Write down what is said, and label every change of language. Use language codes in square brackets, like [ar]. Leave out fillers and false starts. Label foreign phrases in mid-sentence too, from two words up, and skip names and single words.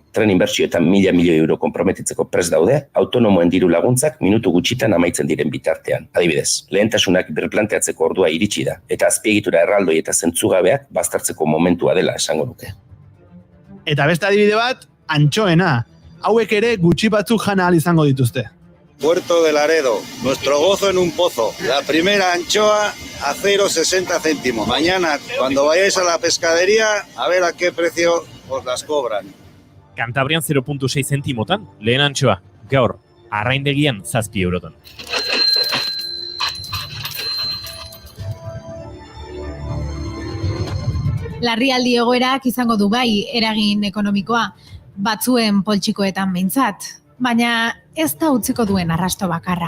[eu] Tren inbertsioetan 1.000 milioi euro konprometitzeko prest daude, autonomoen diru laguntzak minutu gutxitan amaitzen diren bitartean. Adibidez, lehentasunak berplanteatzeko ordua iritsi da, eta azpiegitura erraldoi eta zentzugabeak baztertzeko momentua dela esango nuke. Eta beste adibide bat, antxoena. Hauek ere gutxi batzuk jana ahal izango dituzte. [es] Puerto de Laredo, nuestro gozo en un pozo. La primera anchoa a 0,60 céntimos. Mañana, cuando vayáis a la pescadería, a ver a qué precio os las cobran. [eu] Kantabrian 0,6 zentimotan, lehen antxoa. Gaur, Arraindegian 7 eurotan. Larrialdi egoerak izango du bai eragin ekonomikoa, batzuen poltsikoetan behintzat, baina ez da utziko duen arrasto bakarra.